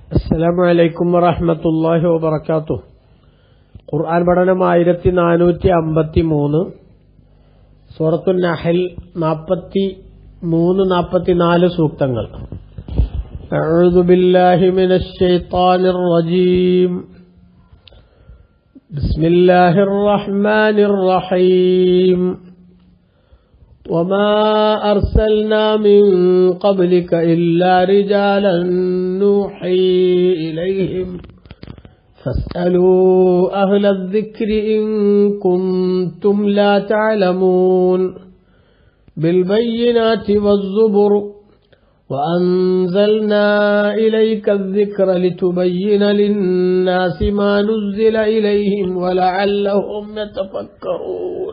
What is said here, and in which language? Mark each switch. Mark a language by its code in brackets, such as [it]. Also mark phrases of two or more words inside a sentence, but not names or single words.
[ar] السلام عليكم ورحمة الله وبركاته. [ml] ഖുർആൻ പഠനം 1453, സൂറത്തുൻ നഹൽ 43-44 സൂക്തങ്ങൾ. [ar] أعوذ بالله من الشيطان الرجيم. بسم الله الرحمن الرحيم. وما أرسلنا من قبلك إلا رجالا نوحي إليهم فاسألوا أهل الذكر إن كنتم لا تعلمون بالبينات والزبر وأنزلنا إليك الذكر لتبين للناس ما نزل إليهم ولعلهم يتفكرون.